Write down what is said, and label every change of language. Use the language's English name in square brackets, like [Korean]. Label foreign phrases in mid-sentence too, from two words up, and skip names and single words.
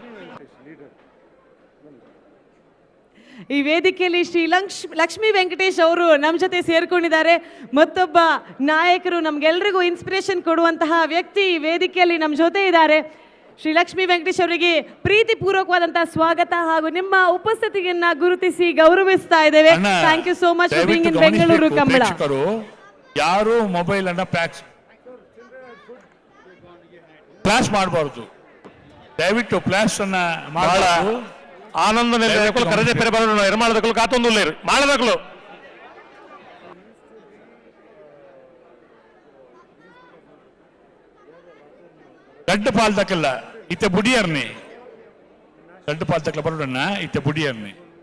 [Kannada] ಈ ವೇದಿಕೆಯಲ್ಲಿ ಶ್ರೀ ಲಕ್ಷ್ಮೀ ವೆಂಕಟೇಶ್ ಅವರು ನಮ್ಮ ಜೊತೆ ಸೇರ್ಕೊಂಡಿದ್ದಾರೆ. ಮತ್ತೊಬ್ಬ ನಾಯಕರು, ನಮ್ಗೆಲ್ರಿಗೂ ಇನ್ಸ್ಪಿರೇಷನ್ ಕೊಡುವಂತಹ ವ್ಯಕ್ತಿ ಈ ವೇದಿಕೆಯಲ್ಲಿ ನಮ್ಮ ಜೊತೆ ಇದ್ದಾರೆ. ಶ್ರೀ ಲಕ್ಷ್ಮೀ ವೆಂಕಟೇಶ್ ಅವರಿಗೆ ಪ್ರೀತಿಪೂರ್ವಕವಾದಂತಹ ಸ್ವಾಗತ ಹಾಗೂ ನಿಮ್ಮ ಉಪಸ್ಥಿತಿಯನ್ನ ಗುರುತಿಸಿ ಗೌರವಿಸ್ತಾ ಇದ್ದೇವೆ. [English] Thank you so much for being in Bengaluru Kambala. [Kannada] ಯಾರು ಮೊಬೈಲ್ ಅನ್ನ ಫ್ಲಾಶ್ ಮಾಡಬಾರ್ದು, ದಯವಿಟ್ಟು ಫ್ಲಾಶ್ ಅನ್ನ ಮಾಡಬಾರ್ದು. [Tulu] ಆನಂದ ಕರೆದೆ ಪೆರೆ ಬರೋಣ ಎರಮಾಳದಕ್ಕಲು ಕಾತೊಂದು ಮಾಡದಕ್ಕಲು ಗಡ್ಡ ಪಾಲ್ ತಕ್ಕಲ್ಲ ಇತ್ತೆ ಬುಡಿಯರ್ನಿ, ಗಡ್ಡ ಪಾಲ್ ತಕ್ಕಲ ಬರೋಣ ಇತ್ತೆ ಬುಡಿಯರ್ನಿ.